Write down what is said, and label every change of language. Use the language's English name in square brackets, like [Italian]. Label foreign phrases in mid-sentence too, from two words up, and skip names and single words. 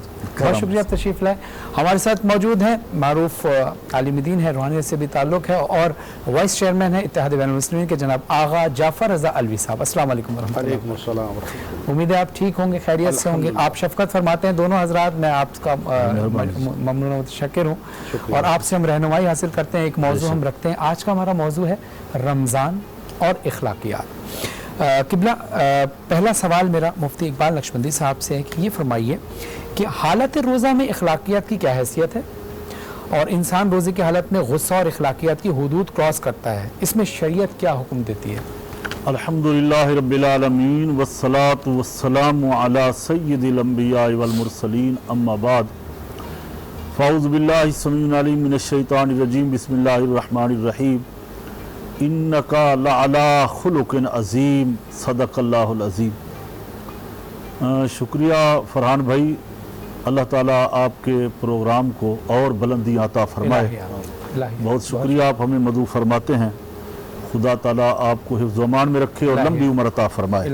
[Urdu] بہت شکریہ تشریف لائے. ہمارے ساتھ موجود ہیں معروف عالم دین ہے، روحانیت سے بھی تعلق ہے، اور [English] vice chairman [Urdu] ہے اتحاد بین المسلمین کے جناب آغا جعفر رضا علوی صاحب. [Arabic] السلام علیکم ورحمۃ اللہ. وعلیکم السلام ورحمۃ اللہ. [Urdu] امید ہے آپ ٹھیک ہوں گے، خیریت سے ہوں گے. آپ شفقت فرماتے ہیں دونوں حضرات، میں آپ کا ممنون و متشکر ہوں، اور آپ سے ہم رہنمائی حاصل کرتے ہیں. ایک موضوع ہم رکھتے ہیں، آج کا ہمارا موضوع ہے رمضان اور اخلاقیات. قبلہ پہلا سوال میرا مفتی اقبال نقشبندی صاحب سے ہے کہ یہ فرمائیے کہ حالت روزہ میں اخلاقیات کی کیا حیثیت ہے، اور انسان روزے کی حالت میں غصہ اور اخلاقیات کی حدود کراس کرتا ہے، اس میں شریعت کیا حکم دیتی ہے؟ [Arabic] الحمدللہ رب العالمین والصلاة والسلام علی سید الانبیاء والمرسلین، اما بعد فاعوذ باللہ السمیع العلیم من الشیطان الرجیم، بسم اللہ الرحمن الرحیم. انکا لعلی خلق عظیم، صدق اللہ العظیم. [Urdu] شکریہ فرحان بھائی، اللہ تعالیٰ آپ کے پروگرام کو اور بلندی عطا فرمائے. بہت شکریہ، آپ ہمیں مدعو فرماتے ہیں. خدا تعالیٰ آپ کو حفظ و امان میں رکھے اور لمبی عمر عطا فرمائے.